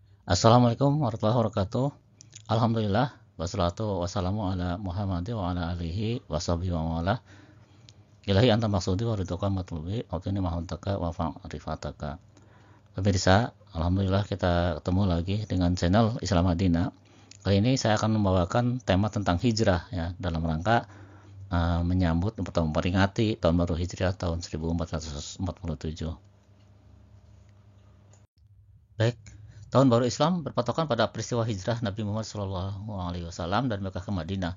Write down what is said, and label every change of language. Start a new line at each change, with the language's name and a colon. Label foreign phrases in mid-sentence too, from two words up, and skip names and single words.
Arabic: السلام عليكم ورحمة الله وبركاته. الحمد لله والصلاة والسلام على محمد وعلى آله وصحبه وولاه. إلهي أنت مقصودي ورضاك مطلوبي وقني محبتك ومعرفتك.
Indonesian: Pemirsa, alhamdulillah kita ketemu lagi dengan channel Islam Madinah. Kali ini saya akan membawakan tema tentang hijrah ya, dalam rangka menyambut atau memperingati tahun baru Hijriah tahun 1447. Baik, tahun baru Islam berpatokan pada peristiwa hijrah Nabi Muhammad SAW dari Mekah ke Madinah.